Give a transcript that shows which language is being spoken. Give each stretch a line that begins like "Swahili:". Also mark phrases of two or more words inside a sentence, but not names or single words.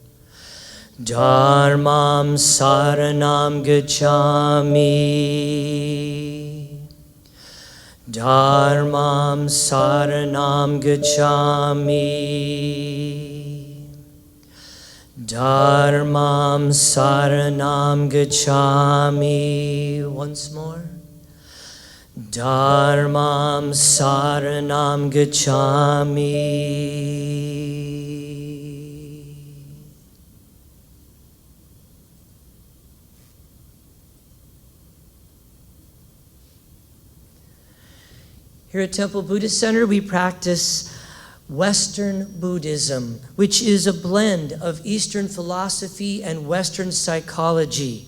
Sanskrit: Dharmam saranam gacchami. Dharmam saranam gacchami. Dharmam saranam gacchami.
English: Once more.
Sanskrit: Dharmam saranam gacchami.
English: Here at Temple Buddhist Center, we practice Western Buddhism, which is a blend of Eastern philosophy and Western psychology.